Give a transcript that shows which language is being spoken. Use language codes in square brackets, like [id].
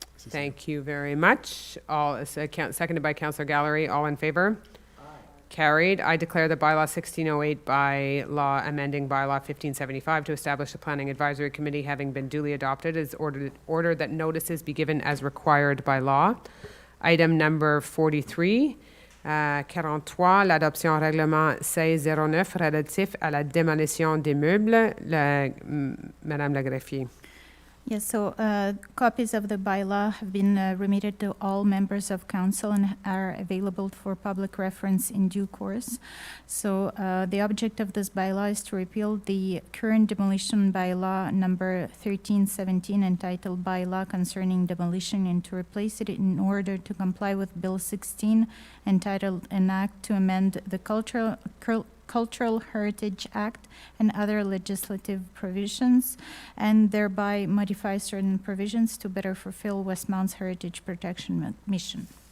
[en] Thank you very much. Seconded by Councillor Gallery. All in favor? Carried. I declare the bylaw 1608 by law amending bylaw 1575 to establish a planning advisory committee having been duly adopted is ordered that notices be given as required by law. Item number 43, [fr] 43, l'adoption règlement 1609 relatif à la démolition des meubles. Madame la Greffière. [en] Yes, so copies of the bylaw have been remitted to all members of council and are available for public reference in due course. So the object of this bylaw is to repeal the current demolition bylaw number 1317 entitled Bylaw Concerning Demolition and to replace it in order to comply with Bill 16 entitled An Act to Amend the Cultural Heritage Act and other legislative provisions, and thereby modify certain provisions to better fulfill Westmount's heritage protection mission.